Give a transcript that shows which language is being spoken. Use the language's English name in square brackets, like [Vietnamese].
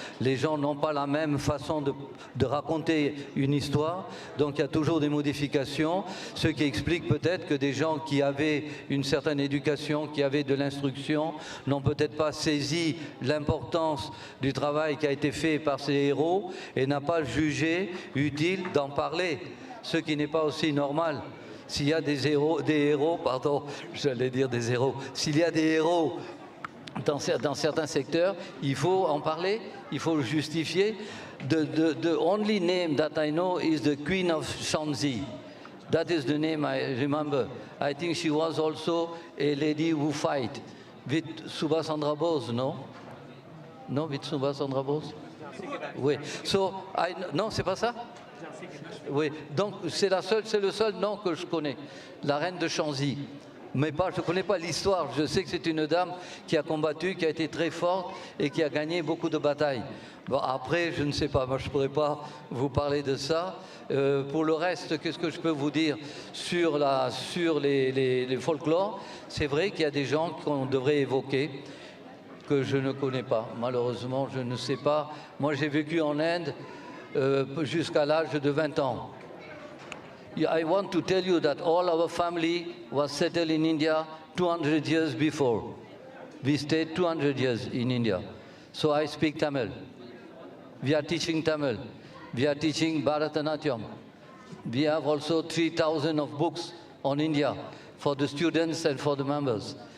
[French] les gens n'ont pas la même façon de raconter une histoire, donc il y a toujours des modifications, ce qui explique peut-être que des gens qui avaient une certaine éducation, qui avaient de l'instruction, n'ont peut-être pas saisi l'importance du travail qui a été fait par ces héros, et n'a pas jugé utile d'en parler, ce qui n'est pas aussi normal. S'il y a des héros, j'allais dire des héros, s'il y a des héros dans certains secteurs, il faut en parler, il faut le justifier. [English] The only name that I know is the Queen of Shanxi. That is the name I remember. I think she was also a lady who fight with Subhash Chandra Bose, no? No, with Subhash Chandra Bose? [French] Oui. Non, c'est pas ça? Oui. Donc c'est le seul nom que je connais, la reine de Shanxi. Mais je ne connais pas l'histoire. Je sais que c'est une dame qui a combattu, qui a été très forte et qui a gagné beaucoup de batailles. Bon, après, je ne sais pas. Moi, je ne pourrais pas vous parler de ça. Pour le reste, qu'est-ce que je peux vous dire sur les folklores? C'est vrai qu'il y a des gens qu'on devrait évoquer, que je ne connais pas. Malheureusement, je ne sais pas. Moi, j'ai vécu en Inde jusqu'à l'âge de 20 ans. [English] I want to tell you that all our family was settled in India 200 years before. We stayed 200 years in India. So I speak Tamil. We are teaching Tamil. We are teaching Bharatanatyam. We have also 3,000 of books on India for the students and for the members.